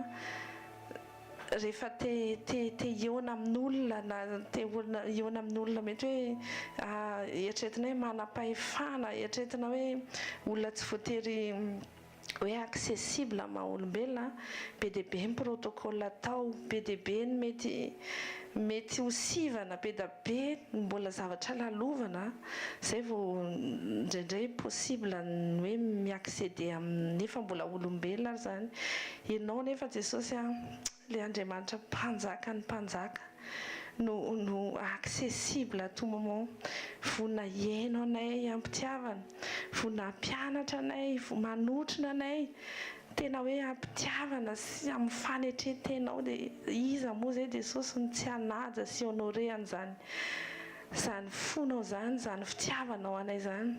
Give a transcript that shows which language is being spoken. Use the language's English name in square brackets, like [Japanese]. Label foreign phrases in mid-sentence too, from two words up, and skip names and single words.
[Malagasy] rehefa te hiona amin'olona na te hiona amin'olona mety hoe eritreretina hoe manam-pahefana, eritreretina hoe olona tsy voatery hoe accessible maha olombelona, be dia be ny protocole atao, be dia be ny mety ho sivana, be dia be mbola zavatra lalovana, izay vao indraindray possible ny hoe miaccéder nefa mbola olombelona ary zany. Ianao nefa Jesosy ilay Andriamanitra mpanjaka ny mpanjaka no [French] accessible à tout moment. [Malagasy] Vonona hiaino anay ampitiavana, vonona hampianatra anay, manotrona anay, tena hoe ampitiavana sy amin'ny fanetretenao. Dia iza moa zay Jesosy ny tsy hanaja sy honoré an'izany izany fonao zany, izany fitiavanao anay zany.